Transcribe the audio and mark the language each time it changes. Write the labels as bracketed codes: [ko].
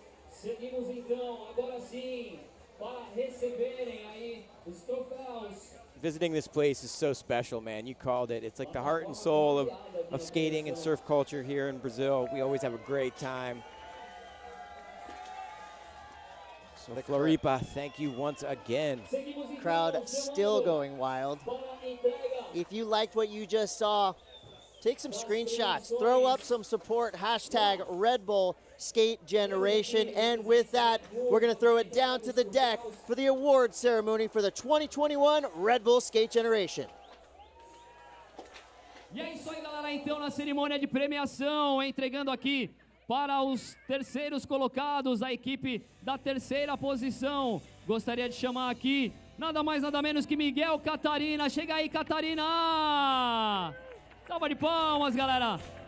[pt] Seguimos então, agora sim, para receberem aí os troféus. [en] Visiting this place is so special, man. You called it. It's like the heart and soul of skating and surf culture here in Brazil. We always have a great time. So Floripa, thank you once again. Crowd still going wild. If you liked what you just saw, take some screenshots, throw up some support, hashtag Red Bull Skate Generation, and with that, we're going to throw it down to the deck for the award ceremony for the 2021 Red Bull Skate Generation. [pt] E é isso aí, galera, então na cerimônia de premiação, entregando aqui para os terceiros colocados, a equipe da terceira posição. Gostaria de chamar aqui, nada mais nada menos que Miguel Catarina. Chega aí, Catarina! Salva de palmas, galera!